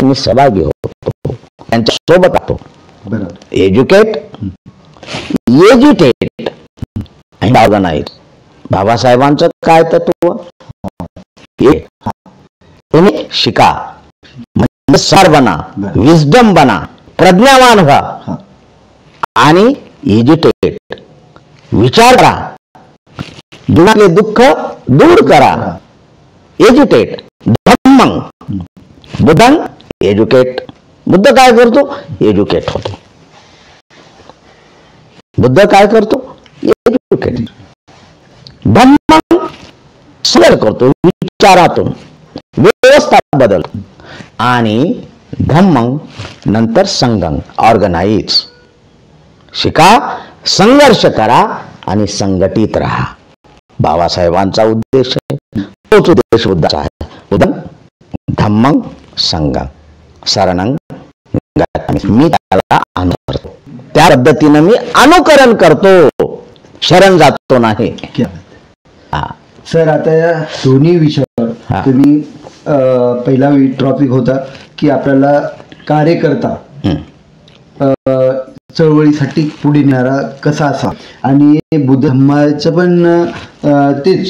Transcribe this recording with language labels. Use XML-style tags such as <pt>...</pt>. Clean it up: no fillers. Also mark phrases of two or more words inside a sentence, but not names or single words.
<mr>मी सहभागी होतो, त्यांच्या सोबत राहतो.</mr> <en>educate and organize.</en> <mr>बाबासाहेबांचं काय तत्व? तुम्ही शिका, म्हणजे सार बना, विजडम बना, प्रज्ञावान व्हा आणि एज्युकेट विचार करा, जीवनातले दुःख दूर करा.</mr> <pi>एज्युकेट धम्मं बुद्धं एज्युकेट.</pi> <mr>बुद्ध काय करतो? एज्युकेट होतो. बुद्ध काय करतो? एज्युकेट. धम्मं सरळ करतो, विचारातून व्यवस्था बदल. आणि धम्मं नंतर संगम, ऑर्गनाइज. शिका, संघर्ष करा आणि संघटित राहा. बाबासाहेबांचा उद्देश आहे, तोच उद्देश बुद्धाचा आहे.</mr> <pi>बुद्धं धम्मं संगम शरणं गच्छामि.</pi> <mr>मी त्याला अनुसरतो, त्या पद्धतीने मी अनुकरण करतो, शरण जातो नाही. सर, आता या दोन्ही विषयावर तुम्ही पहिला टॉपिक होता की आपल्याला कार्यकर्ता चळवळीसाठी पुढे नेणारा कसा असा, आणि बुद्ध धम्माचं पण तेच.</mr>